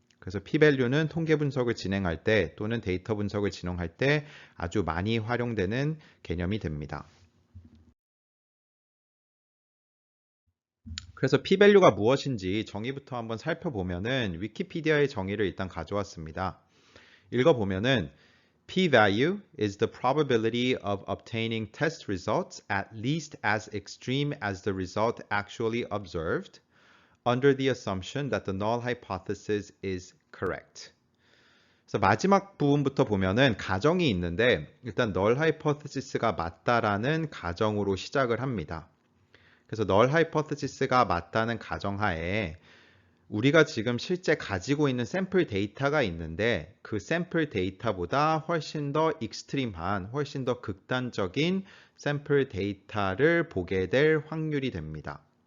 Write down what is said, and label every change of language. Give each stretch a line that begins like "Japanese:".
Korean: 그래서 p-value는 통계 분석을 진행할 때 또는 데이터 분석을 진행할 때 아주 많이 활용되는 개념이 됩니다. 그래서 p-value가 무엇인지 정의부터 한번 살펴보면은 위키피디아의 정의를 일단 가져왔습니다. 읽어보면은
English: p-value is the probability of obtaining test results at least as extreme as the result actually observed under the assumption that the null hypothesis is correct.
Korean: 그래서 마지막 부분부터 보면은 가정이 있는데 일단 null hypothesis가 맞다라는 가정으로 시작을 합니다. 그래서 null hypothesis가 맞다는 가정하에 우리가 지금 실제 가지고 있는 샘플 데이터가 있는데 그 샘플 데이터보다 훨씬 더 익스트림한, 훨씬 더 극단적인 샘플 데이터를 보게 될 확률이 됩니다.